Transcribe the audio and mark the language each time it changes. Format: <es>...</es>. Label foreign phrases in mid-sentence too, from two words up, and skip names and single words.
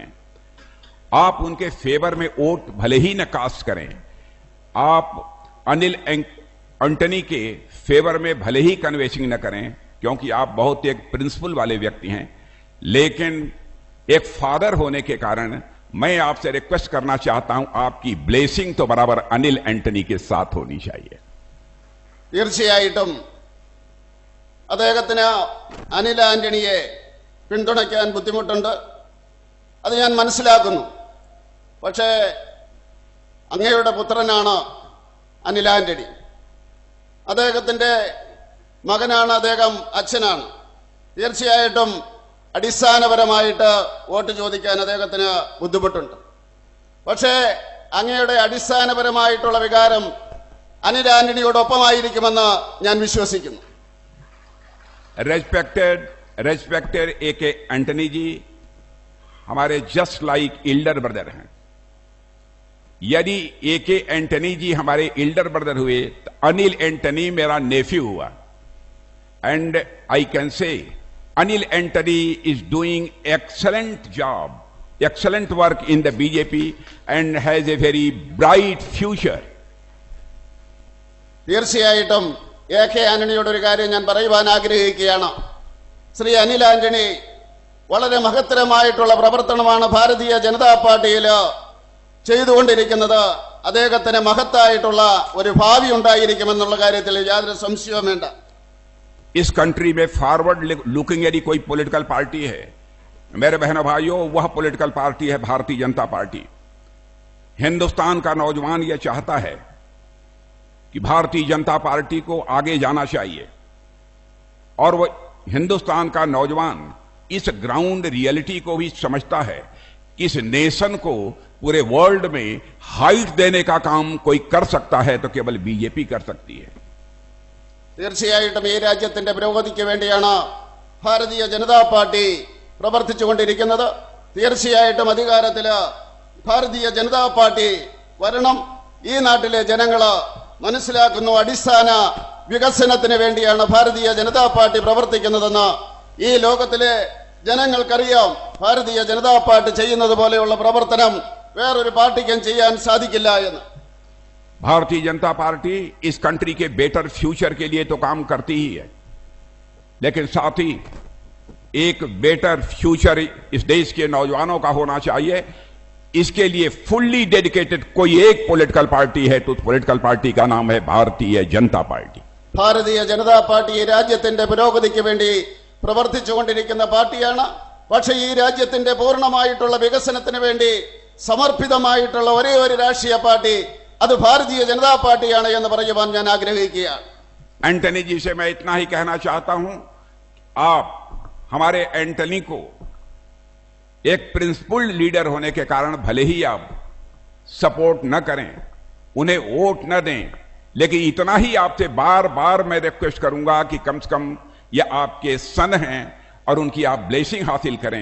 <hi>आप उनके फेवर में वोट भले ही न कास्ट करें, आप अनिल एंटनी के फेवर में भले ही कन्वेंसिंग न करें, क्योंकि आप बहुत एक प्रिंसिपल वाले व्यक्ति हैं, लेकिन एक फादर होने के कारण मैं आपसे रिक्वेस्ट करना चाहता हूं, आपकी ब्लेसिंग तो बराबर अनिल एंटनी के साथ होनी चाहिए.</hi> <ml>തീർച്ചയായിട്ടും അദ്ദേഹത്തിന് അനിൽ ആന്റണിയെ പിന്തുണയ്ക്കാൻ ബുദ്ധിമുട്ടുണ്ട്. അത് ഞാൻ മനസ്സിലാക്കുന്നു. പക്ഷേ അങ്ങയുടെ പുത്രനാണ് അനിൽ ആന്റണി. അദ്ദേഹത്തിന്റെ മകനാണ്, അദ്ദേഹം അച്ഛനാണ്. തീർച്ചയായിട്ടും അടിസ്ഥാനപരമായിട്ട് വോട്ട് ചോദിക്കാൻ അദ്ദേഹത്തിന് ബുദ്ധിമുട്ടുണ്ട്. പക്ഷേ അങ്ങയുടെ അടിസ്ഥാനപരമായിട്ടുള്ള വികാരം അനിൽ ആന്റണിയോടൊപ്പമായിരിക്കുമെന്ന് ഞാൻ വിശ്വസിക്കുന്നു.</ml> <en>रेस्पेक्टेड A.K.</en> <hi>एंटनी जी हमारे</hi> <en>just like elder brother</en> <hi>हैं. यदि A.K. एंटनी जी हमारे</hi> <en>elder brother</en> <hi>हुए तो अनिल एंटनी मेरा नेफ्यू हुआ.</hi> <en>And I can say Anil Antony is doing excellent job, excellent work in the BJP and has a very bright future.</en> <ml>തീർച്ചയായിട്ടും A.K. ആന്റണിയോട് ഒരു കാര്യം ഞാൻ പറയുവാൻ ആഗ്രഹിക്കുകയാണ്. ശ്രീ അനിൽ ആന്റണി വളരെ മഹത്തരമായിട്ടുള്ള പ്രവർത്തനമാണ് ഭാരതീയ ജനതാ പാർട്ടിയിൽ ചെയ്തുകൊണ്ടിരിക്കുന്നത്. അദ്ദേഹത്തിന് മഹത്തായിട്ടുള്ള ഒരു ഭാവി ഉണ്ടായിരിക്കുമെന്നുള്ള കാര്യത്തിൽ യാതൊരു സംശയവും വേണ്ട.</ml> <hi>इस कंट्री में</hi> <en>forward looking</en> <hi>यदि कोई</hi> <en>political party</en> <hi>है, मेरे बहनों भाइयों, वह</hi> <en>political party</en> <hi>है भारतीय जनता पार्टी. हिंदुस्तान का नौजवान यह चाहता है कि भारतीय जनता पार्टी को आगे जाना चाहिए और वो हिंदुस्तान का नौजवान इस</hi> <en>ground reality</en> <hi>को भी समझता है कि इस नेशन को पूरे वर्ल्ड में हाइट देने का काम कोई कर सकता है तो केवल बीजेपी कर सकती है।</hi> <ml>തീർച്ചയായിട്ടും ഈ രാജ്യത്തിന്റെ പുരോഗതിക്ക് വേണ്ടിയാണ് ഭാരതീയ ജനതാ പാർട്ടി പ്രവർത്തിച്ചുകൊണ്ടിരിക്കുന്നത്. തീർച്ചയായിട്ടും അധികാരത്തില് ഭാരതീയ ജനതാ പാർട്ടി വരണം. ഈ നാട്ടിലെ ജനങ്ങള് മനസ്സിലാക്കുന്നു അടിസ്ഥാന വികസനത്തിന് വേണ്ടിയാണ് ഭാരതീയ ജനതാ പാർട്ടി പ്രവർത്തിക്കുന്നതെന്ന്. ഈ ലോകത്തിലെ ജനങ്ങൾക്കറിയാം ഭാരതീയ ജനതാ പാർട്ടി ചെയ്യുന്നത് പോലെയുള്ള പ്രവർത്തനം വേറൊരു പാർട്ടിക്കും ചെയ്യാൻ സാധിക്കില്ല എന്ന്.</ml> <hi>भारतीय जनता पार्टी इस कंट्री के</hi> <en>better future</en> <hi>के लिए तो काम करती ही है, लेकिन साथ ही एक</hi> <en>better future</en> <hi>इस देश के नौजवानों का होना चाहिए. इसके लिए</hi> <en>fully dedicated</en> <hi>कोई एक</hi> <en>political party</en> <hi>है तो उस</hi> <en>political party</en> <hi>का नाम है भारतीय जनता पार्टी.</hi> <ml>ഭാരതീയ ജനതാ പാർട്ടി ഈ രാജ്യത്തിന്റെ പുരോഗതിക്ക് വേണ്ടി പ്രവർത്തിച്ചുകൊണ്ടിരിക്കുന്ന പാർട്ടിയാണ്. പക്ഷേ ഈ രാജ്യത്തിന്റെ പൂർണ്ണമായിട്ടുള്ള വികസനത്തിന് വേണ്ടി സമർപ്പിതമായിട്ടുള്ള ഒരേ ഒരു രാഷ്ട്രീയ പാർട്ടി അത് ഭാരതീയ ജനതാ പാർട്ടിയാണ് എന്ന് പറയുവാൻ ഞാൻ ആഗ്രഹിക്കുകയാണ്.</ml> <hi>एंटनी जी से मैं इतना ही कहना चाहता हूं, आप हमारे एंटनी को एक</hi> <en>principled leader</en> <hi>होने के कारण भले ही आप सपोर्ट न करें, उन्हें वोट न दें, लेकिन इतना ही आपसे बार बार मैं रिक्वेस्ट करूंगा कि कम से कम ये आपके सन हैं और उनकी आप ब्लेसिंग हासिल करें.</hi>